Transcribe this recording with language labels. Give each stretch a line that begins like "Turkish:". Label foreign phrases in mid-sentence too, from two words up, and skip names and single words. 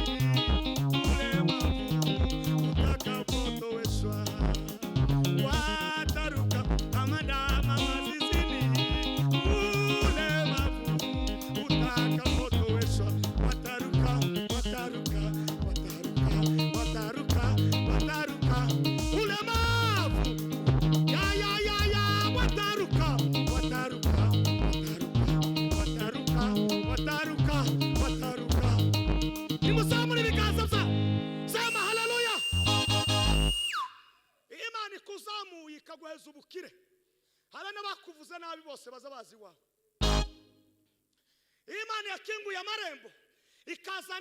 Swahili: ulemavu utakapotoweshwa wataruka kama ndama mazizini ulemavu utakapotoweshwa wataruka ulemavu ya wataruka
Kinyarwanda: nimusamure ibiganza bya
Swahili: sema haleluya
Kinyarwanda: Imana ikuzamuye ikaguheza ubukire habe n'abakuvuze nabi bose baza bazi wawe Imana yakinguye amarembo ikazana